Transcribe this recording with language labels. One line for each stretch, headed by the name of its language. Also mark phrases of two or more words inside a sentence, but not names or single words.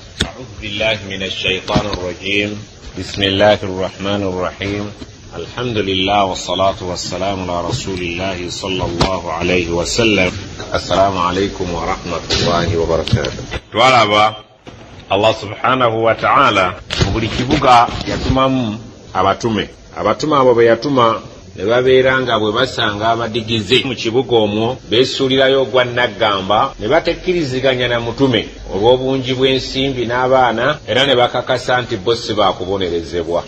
Arabic: أعوذ بالله من الشيطان الرجيم. بسم الله الرحمن الرحيم. الحمد لله والصلاة والسلام على رسول الله صلى الله عليه وسلم. السلام عليكم ورحمة الله وبركاته. توالابا الله سبحانه وتعالى
Ganda: مبuli kibuga yatumamu abatume abo be yatuma ne babeera nga bwe basanga abadigize mu kibuga omwo beesuulirayo ogwa naggamba ne batekkiriziganya na mutume olw'obungi bw'ensimbi n'abaana era ne bakakasa nti bo si baakubonerezebwa.